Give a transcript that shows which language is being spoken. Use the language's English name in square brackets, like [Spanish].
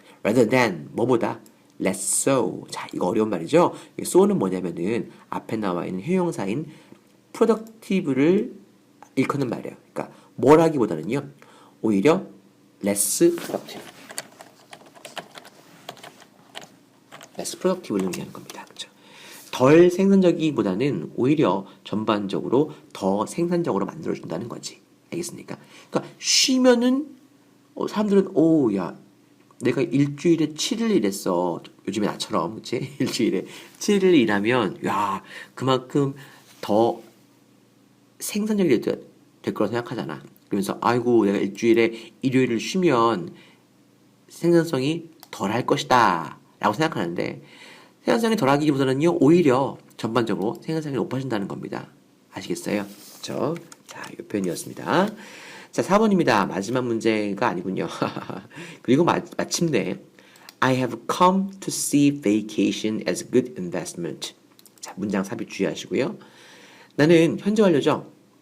[English] rather than, [Korean] 뭐보다, [English] less so. [Korean] 자, 이거 어려운 말이죠. so는 뭐냐면은 앞에 나와 있는 회용사인 productive를 일컫는 말이에요. 그러니까 뭘 하기보다는요. 오히려 [English] less productive [Korean] 를 의미하는 겁니다. 그렇죠? 덜 생산적이기보다는 오히려 전반적으로 더 생산적으로 만들어준다는 거지. 알겠습니까? 그러니까 쉬면은 사람들은 야 내가 일주일에 7일 일했어. 요즘에 나처럼 그치? 일주일에 7일 일하면 야 그만큼 더 생산적이 될 거라고 생각하잖아. 그러면서 아이고 내가 일주일에 일요일을 쉬면 생산성이 덜할 것이다 라고 생각하는데 생산성이 덜하기보다는요 오히려 전반적으로 생산성이 높아진다는 겁니다. 아시겠어요? 그렇죠? 자, 이 표현이었습니다. 자, 4번입니다. 마지막 문제가 아니군요. 그리고 마침내 [English] I have come to see vacation as a good investment. [Korean] 자, 문장 삽입 주의하시고요. 나는 현재 완료죠.